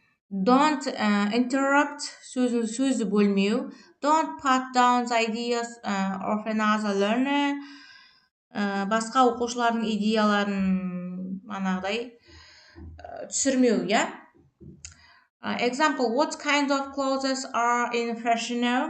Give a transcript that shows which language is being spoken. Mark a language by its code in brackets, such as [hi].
[en] Don't interrupt, [kk] сөзді бөлмеу. [en] Don't put down the ideas of another learner. [kk] Басқа оқушылардың идеяларын манағыдай түсірмеу, иә. [en] Example, what kind of clothes are in fashion now?